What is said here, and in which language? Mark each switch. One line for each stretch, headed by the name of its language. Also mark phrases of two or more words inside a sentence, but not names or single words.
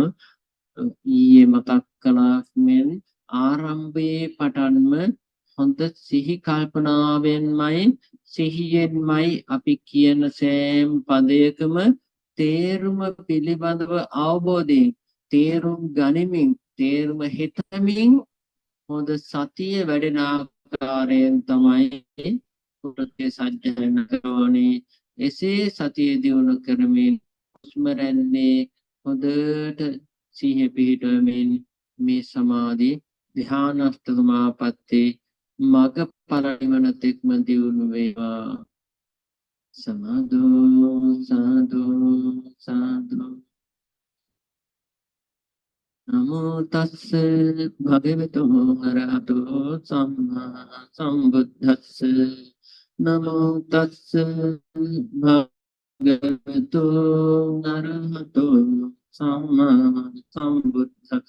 Sinhala: ඊයේ මතක් කළා මෙන් ආරම්භයේ පටන්ම හොඳ සිහි කල්පනාවෙන්මයි සිහියෙන්මයි අපි කියන සෑම පදයකම තේරුම පිළිබඳව අවබෝධයෙන් තේරුම් ගනිමින් තේරුම හිතමින් හොඳ සතිය වැඩෙන ආකාරයෙන් තමයි පුරුතේ සජ්ජායනා කරවන්නේ. එසේ සතිය දියුණු කරමින් හුස්ම රැල්ලේ හොඳට සිහිය පිහිටවමින් මේ සමාධි ධ්‍යානස්ත සමාපatti මග පරිමන තෙක්ම දියුණු වේවා. සාදු සාදු සාදු.
Pali: නමෝ තස්ස භගවතු අරහතෝ සම්මා සම්බුද්දස්ස. නමෝ තස්ස භගවතු අරහතෝ සම්මා සම්බුද්දස්ස.